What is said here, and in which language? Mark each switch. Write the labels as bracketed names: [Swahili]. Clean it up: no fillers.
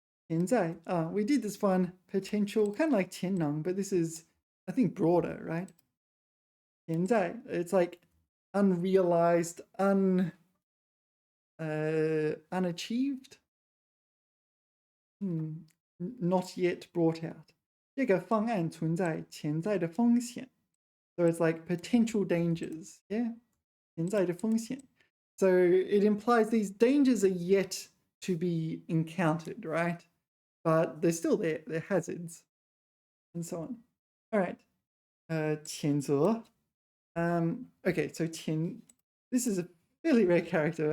[English] 现在, we did this one, potential, kind of like 潜能, but this is, I think, broader, right? 现在, it's like unrealized, unachieved, not yet brought out. [Chinese] 这个方案存在潜在的风险. [English] So it's like potential dangers, yeah? [Chinese] 潜在的风险. [English] So it implies these dangers are yet to be encountered, right? But they're still there, they're hazards, and so on. All right, 谴责. Okay, so 谴, this is a fairly rare character.